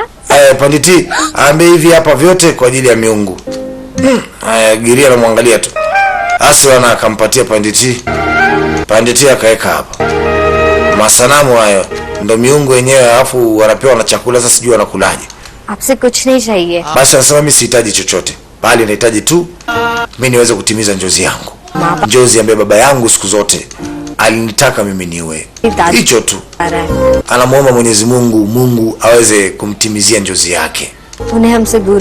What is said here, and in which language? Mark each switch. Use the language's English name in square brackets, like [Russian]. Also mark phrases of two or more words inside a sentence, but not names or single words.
[Swahili] Panditi ambe hivi hapa vyote kwa ajili ya miungu. Giria anamwangalia tu. Asi wana akampatia Panditi. Panditi akaweka hapa. Masanamu hayo ndo miungu wenyewe, alafu wanapewa na chakula. Sasa sijui wanakulaje. [Hindi] आपसे कुछ नहीं चाहिए. [Swahili] Basi anasema mimi sihitaji chochote, bali nahitaji tu mimi niweze kutimiza njozi yangu. Njozi ambaye baba yangu siku zote alinitaka mimi niwe. Hicho tu. Anamuomba Mwenyezi Mungu aweze kumtimizia njozi yake. [Hindi] उन्हें हमसे दूर.